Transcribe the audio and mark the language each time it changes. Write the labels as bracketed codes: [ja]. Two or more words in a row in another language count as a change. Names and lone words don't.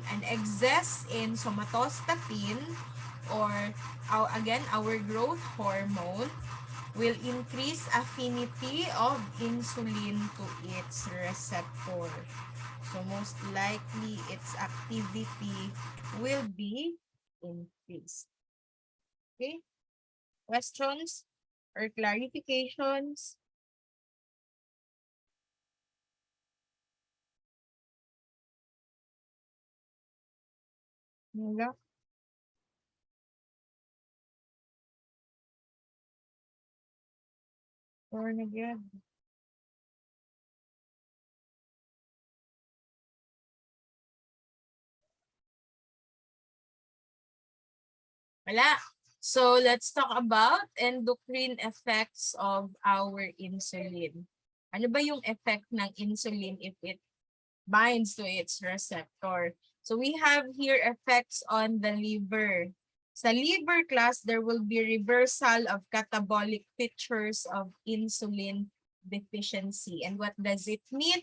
[en] An excess in somatostatin, or again, our growth hormone, will increase affinity of insulin to its receptor. So most likely its activity will be increased. Okay? Questions or clarifications? [tl] Wala. Or nagyan. Wala. [en] So, let's talk about endocrine effects of our insulin. [tl] Ano ba yung effect ng insulin [en] if it binds to its receptor? So, we have here effects on the liver. Sa liver class, there will be reversal of catabolic features of insulin deficiency. And what does it mean?